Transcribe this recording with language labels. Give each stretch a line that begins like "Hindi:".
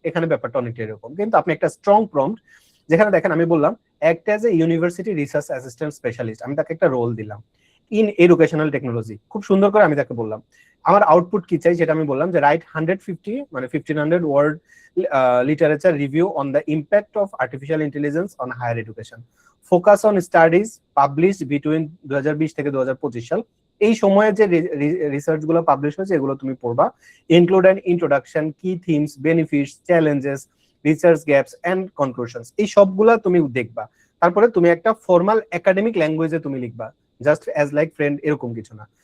Bangla: এখানে ব্যাপারটা অনেকটা এরকম। কিন্তু আপনি একটা স্ট্রং প্রম্পট, যেখানে দেখেন আমি বললাম
English: act as a university research assistant specialist,
Bangla: আমি তাকে একটা রোল দিলাম
English: In educational technology.
Bangla: খুব সুন্দর করে আমি তাকে বললাম আমার আউটপুট কি চাই, সেটা আমি বললাম যে রাইট 150 মানে 1500 word
English: literature review on the impact of artificial intelligence on higher education. Focus on studies published between 2020
Bangla: থেকে 2025 সাল। এই সময়ে যে রিসার্চ গুলো পাবলিশ হয়েছে এগুলো তুমি পড়বা।
English: include an introduction, key themes, benefits, challenges, research gaps and conclusions,
Bangla: এই সবগুলা তুমি দেখবা। তারপরে তুমি একটা ফর্মাল একাডেমিক ল্যাঙ্গুয়েজে তুমি লিখবা,
English: just as like friend
Bangla: এরকম কিছু না।